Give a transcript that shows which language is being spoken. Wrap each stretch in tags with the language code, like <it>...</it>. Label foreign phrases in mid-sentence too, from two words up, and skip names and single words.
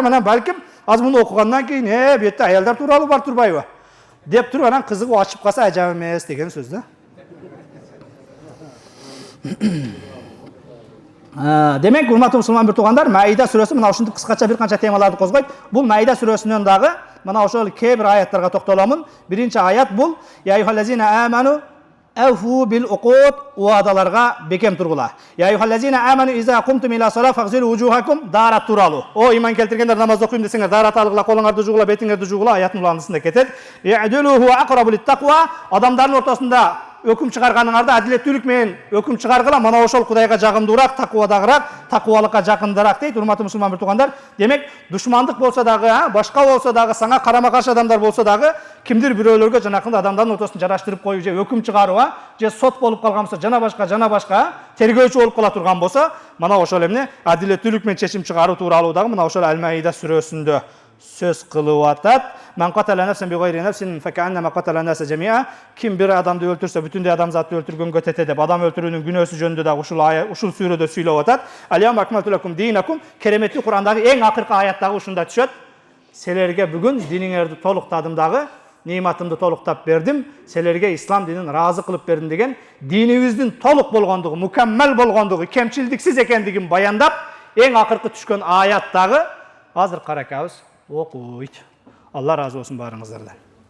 <ky>Анан балким аз муну окугандан кийин, бу жерде аялдар тууралуу бар турбайбы деп туруп, анан кызыгып ачып калса ажап эмес деген сөз да. Демек, урматтуу мусулман бир туугандар, Маида сүрөсү мына ушундай кыскача бир канча темаларды козгойт. Бул Маида сүрөсүнөн дагы мына ошол кээ бир аяттарга токтоламын. Биринчи аят бул:</ky> <ar>"يا أيها الذين آمنوا أوفوا بالعقود",</ar> <ky>уадаларга бекем тургула.</ky> <ar>"يا أيها الذين آمنوا إذا قمتم إلى الصلاة فاغسلوا وجوهكم",</ar> <ky>даарат тууралуу. О иман келтиргендер, намаз окуйм десеңер, даарат алгыла, колуңарды жуугула, бетиңерди жуугула, аяттын уландысында кетет.</ky> <ar>"اعدلوا هو أقرب للتقوى",</ar> <ky>адамдардын ортосунда өкүм чыгарганыңарда адилеттүүлүк менен өкүм чыгаргыла, мана ошол Кудайга жагымдуураак, таквадагыраак, таквалыкка жакындараак дейт. Урматтуу мусулман бир туугандар, демек душмандык болсо дагы, башка болсо дагы, сага карама каршы адамдар болсо дагы, кимдир бирөөлөргө жанакында адамдардын ортосун жараштырып коюу же өкүм чыгаруу, же сот болуп калган болсо, жана башка тергөөчү болуп кала турган болсо, мана ошол эмне адилеттүүлүк менен чечим чыгаруу тууралуу дагы мына ошол Ал-Маида сүрөсүндө сөз кылып атат.</ky> <ar>"من قتل نفسا بغير نفس فكأنما قتل الناس جميعا",</ar> <ky>ким бир адамды өлтүрсө бүтүндөй адамзатты өлтүргөнгө тете деп адам өлтүрүүнүн күнөөсү жөнүндө дагы ушул сүрөдө сүйлөп атат.</ky> <ar>"اليوم أكملت لكم دينكم",</ar> <ky>кереметтүү Кур'андагы эң акыркы аяттагы ушунда түшөт. "Силерге бүгүн диниңерди толуктадым дагы, нематымды толуктап бердим, силерге ислам динин ыраазы кылып бердим" деген динибиздин толук болгондугу, мукаммал болгондугу, кемчилдиксиз экендигин баяндап, эң акыркы түшкөн аяттагы азыр каракабыз окуйт. Аллах ыраазы болсун баарыңыздардан.</ky>